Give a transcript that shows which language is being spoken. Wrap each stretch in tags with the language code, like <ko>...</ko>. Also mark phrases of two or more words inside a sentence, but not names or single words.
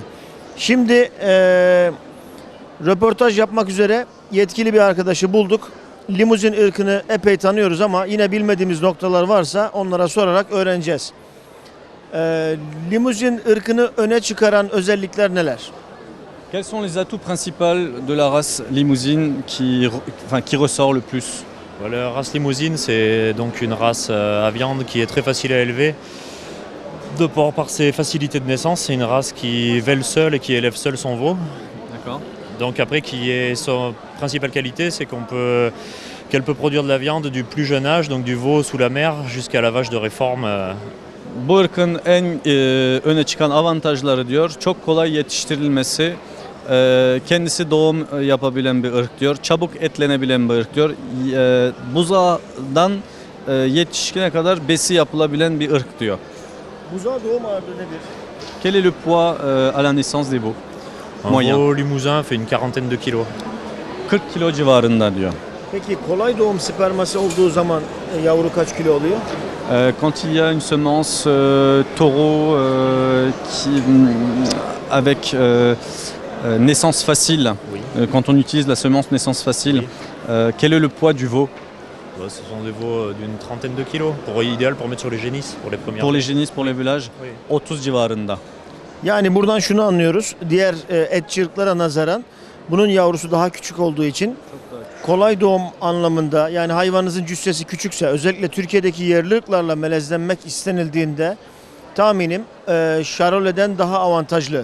<tr>Şimdi röportaj yapmak üzere yetkili bir arkadaşı bulduk. Limuzin ırkını epey tanıyoruz ama yine bilmediğimiz noktalar varsa onlara sorarak öğreneceğiz. Limuzin ırkını öne çıkaran özellikler neler?</tr> <fr>Quels sont les atouts principaux de la race limousine qui ressort le plus? La race limousine, c'est donc une race à viande qui est très facile à élever. Par ses facilités de naissance, c'est une race qui vèle seule et qui élève seule son veau. D'accord. Donc après, son principale qualité, c'est qu'elle peut produire de la viande du plus jeune âge, donc du veau sous la mer, jusqu'à la vache de réforme.</fr> <tr>Bu ırkın en öne çıkan avantajları diyor, çok kolay yetiştirilmesi, kendisi doğum yapabilen bir ırk diyor, çabuk etlenebilen bir ırk diyor, buzağdan yetişkine kadar besi yapılabilen bir ırk diyor. Buzağı doğum ağırlığı nedir?</tr> <fr>Quel est le poids à la naissance des veaux? Un Moyen. veau limousin fait une quarantaine de kilos.</fr> <tr>40 kilo civarında diyor. Peki kolay doğum sperması olduğu zaman yavru kaç kilo oluyor?</tr> <fr>Quand il y a une semence taureau avec naissance facile, Oui. quand on utilise la semence naissance facile, quel est le poids du veau? Ce sont des veaux d'une trentaine de kilos, idéal pour mettre sur les génisses, pour les premières. Pour les génisses, pour l'élevage, Oui.</fr> <tr>30 civarında. Yani buradan şunu anlıyoruz. Diğer etçi ırklara nazaran bunun yavrusu daha küçük olduğu için kolay doğum anlamında, yani hayvanınızın cüssesi küçükse, özellikle Türkiye'deki yerli ırklarla melezlenmek istenildiğinde tahminim Charolais'den daha avantajlı.</tr>